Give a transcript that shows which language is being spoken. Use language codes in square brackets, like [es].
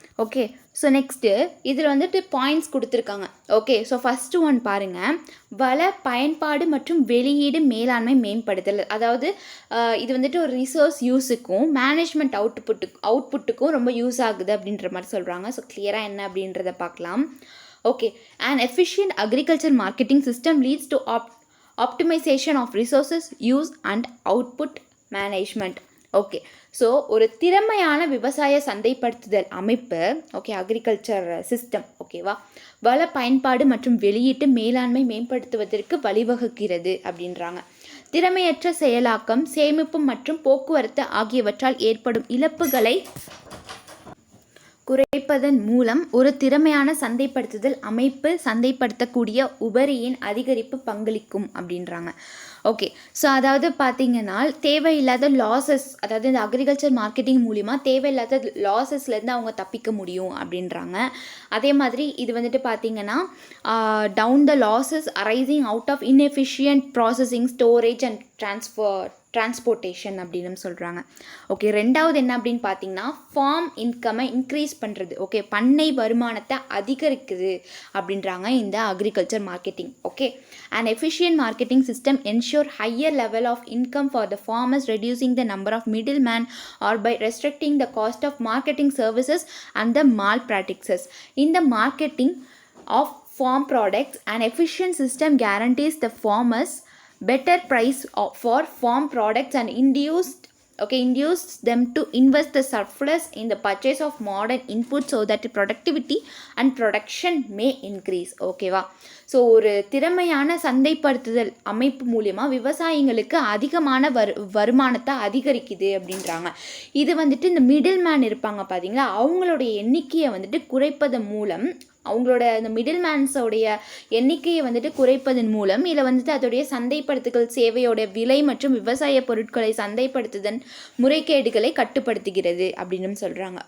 [ta] Okay, so next இதில் வந்துட்டு points கொடுத்துருக்காங்க. ஓகே, ஸோ ஃபஸ்ட்டு ஒன் பாருங்கள், வள பயன்பாடு மற்றும் வெளியீடு மேலாண்மை மேம்படுத்தல். அதாவது இது வந்துட்டு ஒரு ரிசோர்ஸ் யூஸுக்கும் மேனேஜ்மெண்ட் அவுட்புட்டுக்கும் ரொம்ப யூஸ் ஆகுது அப்படின்ற மாதிரி சொல்கிறாங்க. ஸோ கிளியராக என்ன அப்படின்றத பார்க்கலாம். [en] Okay, an efficient agriculture marketing system leads to optimization of resources use and output management. [ta] Okay, so ஒரு திறமையான விவசாய சந்தைப்படுத்துதல் அமைப்பு, ஓகே, அக்ரிகல்ச்சர் சிஸ்டம், ஓகேவா, வள பயன்பாடு மற்றும் வெளியீட்டு மேலாண்மை மேம்படுத்துவதற்கு வழிவகுக்கிறது அப்படின்றாங்க. திறமையற்ற செயலாக்கம், சேமிப்பு மற்றும் போக்குவரத்து ஆகியவற்றால் ஏற்படும் இழப்புகளை குறைப்பதன் மூலம் ஒரு திறமையான சந்தைப்படுத்துதல் அமைப்பு சந்தைப்படுத்தக்கூடிய உபரியின் அதிகரிப்பு பங்களிக்கும் அப்படின்றாங்க. ஓகே, ஸோ அதாவது பார்த்திங்கன்னா தேவையில்லாத லாஸஸ், அதாவது இந்த அக்ரிகல்ச்சர் மார்க்கெட்டிங் மூலிமா தேவையில்லாத லாஸஸ்லேருந்து அவங்க தப்பிக்க முடியும் அப்படின்றாங்க. அதே மாதிரி இது வந்துட்டு பார்த்திங்கன்னா [en] down the losses arising out of inefficient processing, storage and transportation [ta] அப்படின்னு சொல்கிறாங்க. ஓகே, ரெண்டாவது என்ன அப்படின்னு பார்த்தீங்கன்னா ஃபார்ம் இன்கம்மை இன்க்ரீஸ் பண்ணுறது. ஓகே, பண்ணை வருமானத்தை அதிகரிக்குது அப்படின்றாங்க இந்த agriculture marketing. [en] Okay, an efficient marketing system ensure higher level of income for the farmers, reducing the number of middlemen or by restricting the cost of marketing services and the malpractices. In the marketing of farm products, an efficient system guarantees the farmers better price for farm products and induce them to invest the surplus in the purchase of modern inputs so that productivity and production may increase. [ta] ஓகேவா, so ஒரு திறமையான சந்தைப்படுத்துதல் அமைப்பு மூலியமாக விவசாயிங்களுக்கு அதிகமான வருமானத்தை அதிகரிக்குது அப்படின்றாங்க. இது வந்துட்டு இந்த மிடில் மேன் இருப்பாங்க பார்த்தீங்களா, அவங்களுடைய எண்ணிக்கையை வந்துட்டு குறைப்பதன் மூலம், அவங்களோட இந்த மிடில் மேன்ஸோடைய எண்ணிக்கையை வந்துட்டு குறைப்பதன் மூலம் இதில் வந்துட்டு அதோடைய சந்தைப்படுத்துதல் சேவையோட விலை மற்றும் விவசாய பொருட்களை சந்தைப்படுத்துதல் முறைகேடுகளை கட்டுப்படுத்துகிறது அப்படின்னு சொல்கிறாங்க.